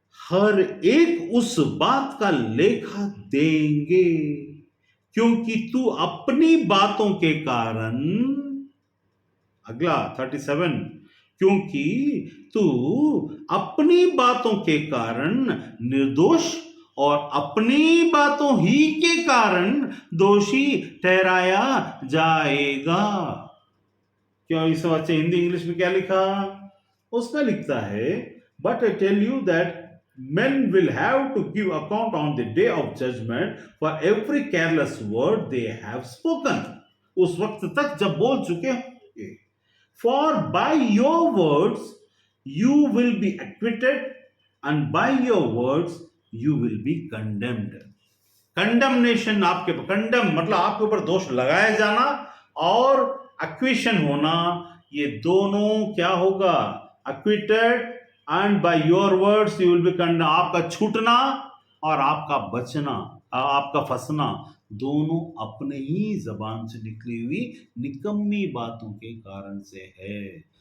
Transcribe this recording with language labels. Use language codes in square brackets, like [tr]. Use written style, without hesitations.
[hi] हर एक उस बात का लेखा देंगे, क्योंकि तू अपनी बातों के कारण, अगला 37, क्योंकि तू अपनी बातों के कारण निर्दोष और अपनी बातों ही के कारण दोषी ठहराया जाएगा। क्यों इस बच्चे हिंदी इंग्लिश में क्या लिखा? उसमें लिखता है, [en] But I tell you that men will have to give account on the day of judgment for every careless word they have spoken. [hi] उस वक्त तक जब बोल चुके होंगे। [en] For by your words you will be acquitted and by your words you will be condemned. [hi] Condemnation आपके condemn मतलब आपके ऊपर दोष लगाया जाना और एक्विशन होना, ये दोनों क्या होगा? [en] Acquitted and by your words you will be condemn. [hi] आपका छूटना और आपका बचना, आपका फंसना, दोनों अपने ही जबान से निकली हुई निकम्मी बातों के कारण से है।